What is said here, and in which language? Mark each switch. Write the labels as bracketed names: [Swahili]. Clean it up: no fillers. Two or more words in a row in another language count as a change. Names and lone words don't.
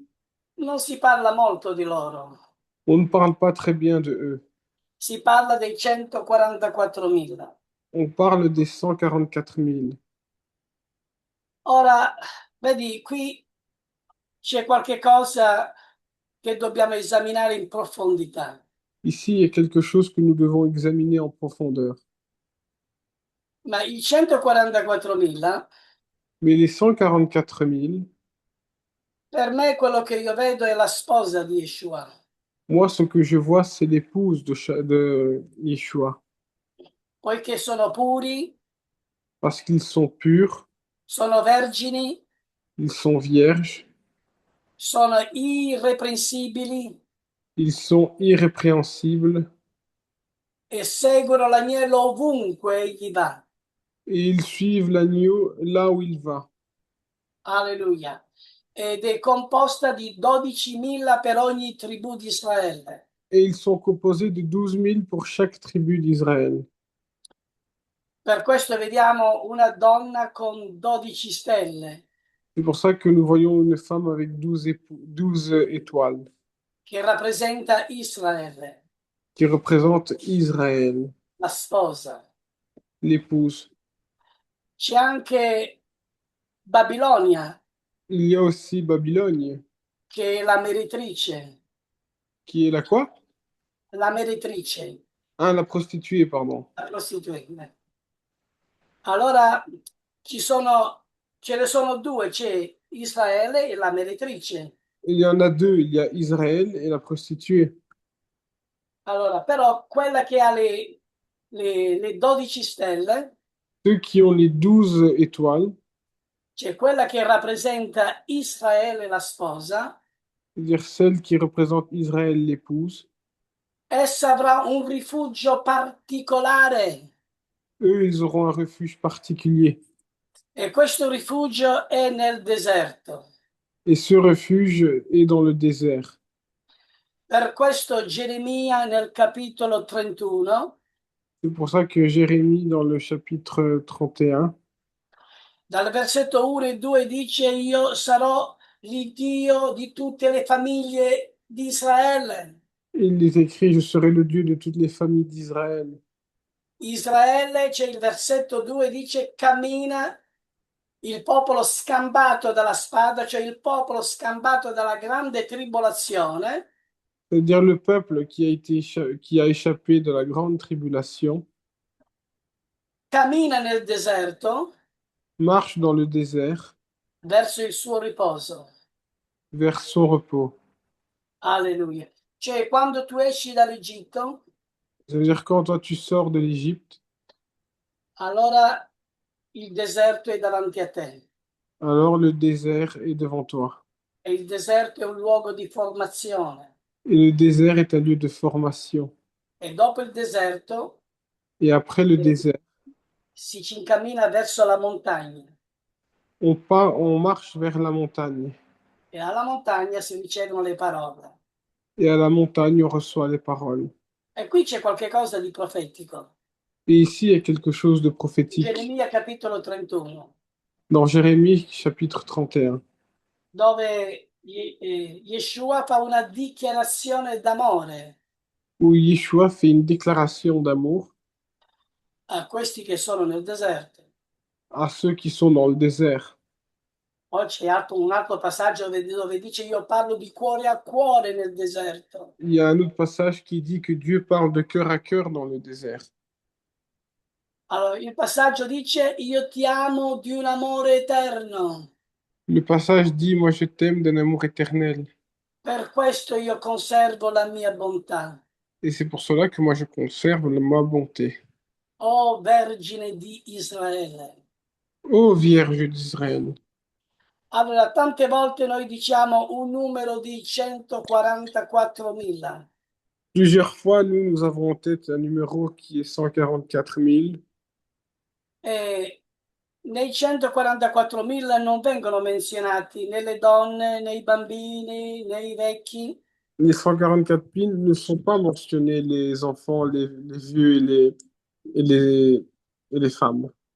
[Italian] Non si parla molto di loro, [French] On ne parle pas très bien de eux. [Italian] si parla dei 144.000. [French] On parle des 144 000. [Italian] Ora, vedi, qui c'è qualche cosa che dobbiamo esaminare in profondità. [French] Ici, il y a quelque chose que nous devons examiner en profondeur. [Italian] Ma i 144.000, [French] Mais les 144 000, [Italian] per me quello che io vedo è la sposa di Yeshua, [French] moi, ce que je vois, c'est l'épouse de Yeshua. [Italian] poiché sono puri, [French] Parce qu'ils sont purs, [Italian] sono vergini, [French] ils sont vierges, [Italian] sono irreprensibili [French] ils sont irrépréhensibles, [Italian] e seguono l'agnello ovunque egli va. [French] et ils suivent l'agneau là où il va. [Italian] Alleluia. Ed è composta di 12.000 per ogni tribù di Israele. [French] Et ils sont composés de 12 000 pour chaque tribu d'Israël. [Italian] Per questo vediamo una donna con 12 stelle, [French] C'est pour ça que nous voyons une femme avec 12 étoiles, [Italian] che rappresenta Israele, [French] qui représente Israël, [Italian] la sposa. [French] l'épouse. [Italian] C'è anche Babilonia, [French] Il y a aussi Babylone, [Italian] che è la meritrice, [French] qui est la quoi? [Italian] la meritrice, [French] Ah, la prostituée, pardon. [Italian] la prostituta. Allora ce ne sono due, c'è Israele e la meritrice. [French] Il y en a deux, il y a Israël et la prostituée. [Italian] Allora, però quella che ha le 12 stelle, [French] Ceux qui ont les 12 étoiles, [Italian] c'è quella che rappresenta Israele, la sposa, [French] c'est-à-dire celle qui représente Israël, l'épouse, [Italian] essa avrà un rifugio particolare [French] eux, ils auront un refuge particulier. [Italian] e questo rifugio è nel deserto. [French] Et ce refuge est dans le désert. [Italian] Per questo Geremia nel capitolo 31, [French] C'est pour ça que Jérémie, dans le chapitre 31, [Italian] dal versetto 1 e 2 dice: Io sarò l'Iddio di tutte le famiglie di Israele. [French] il est écrit, je serai le Dieu de toutes les familles d'Israël. [Italian] Israele, c'è il versetto 2, dice: cammina il popolo scambato dalla spada, cioè il popolo scambato dalla grande tribolazione, [French] C'est-à-dire le peuple qui a échappé de la grande tribulation, [Italian] cammina nel deserto [French] marche dans le désert [Italian] verso il suo riposo. [French] vers son repos. [Italian] Alleluia. Cioè, quando tu esci dall'Egitto, [French] C'est-à-dire quand toi tu sors de l'Égypte, [Italian] allora il deserto è davanti a te [French] alors le désert est devant toi. [Italian] e il deserto è un luogo di formazione. [French] Et le désert est un lieu de formation. [Italian] E dopo il deserto [French] Et après le désert, [Italian] si ci incammina verso la montagna [French] on marche vers la montagne. [Italian] e alla montagna si ricevono le parole. [French] Et à la montagne, on reçoit les paroles. [Italian] E qui c'è qualche cosa di profetico. [French] Et ici, il y a quelque chose de prophétique. [Italian] Geremia capitolo 31, [French] Dans Jérémie chapitre 31, [Italian] dove Yeshua fa una dichiarazione d'amore [French] où Yeshua fait une déclaration d'amour [Italian] a questi che sono nel deserto. [French] à ceux qui sont dans le désert. [Italian] Poi c'è un altro passaggio dove dice: Io parlo di cuore a cuore nel deserto. [French] Il y a un autre passage qui dit que Dieu parle de cœur à cœur dans le désert. [Italian] Allora, il passaggio dice: Io ti amo di un amore eterno, [French] Le passage dit, moi je t'aime d'un amour éternel. [Italian] per questo io conservo la mia bontà. [French] Et c'est pour cela que moi je conserve ma bonté. [Italian] O Vergine di Israele. [French] Ô Vierge d'Israël. [Italian] Allora, tante volte noi diciamo un numero di 144.000. [French] Plusieurs fois, nous avons en tête un numéro qui est 144 000. [Italian] E nei 144.000 non vengono menzionati né le donne, né i bambini, né i vecchi. [French] Les 144 000 ne sont pas mentionnés les enfants, les vieux et les, et les femmes.